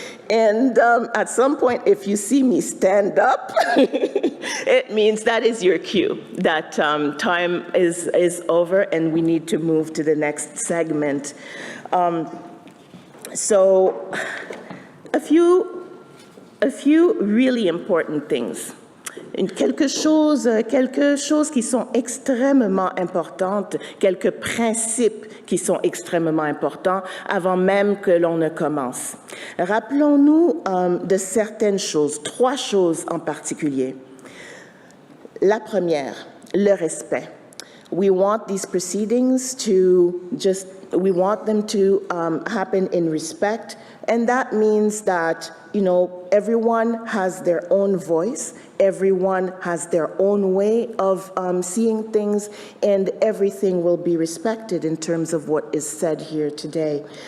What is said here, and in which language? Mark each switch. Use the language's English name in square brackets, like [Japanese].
[English] And at some point, if you see me stand up, it means that is your cue, that time is over and we need to move to the next segment. So a few really important things. [French] Quelque chose qui sont extrêmement importantes, quelques principes qui sont extrêmement importants avant même que l'on ne commence. Rappelons-nous de certaines choses, 3 choses en particulier. La première, le respect. [English] We want these proceedings we want them to happen in respect, and that means that, everyone has their own voice, everyone has their own way of seeing things, and everything will be respected in terms of what is said here today.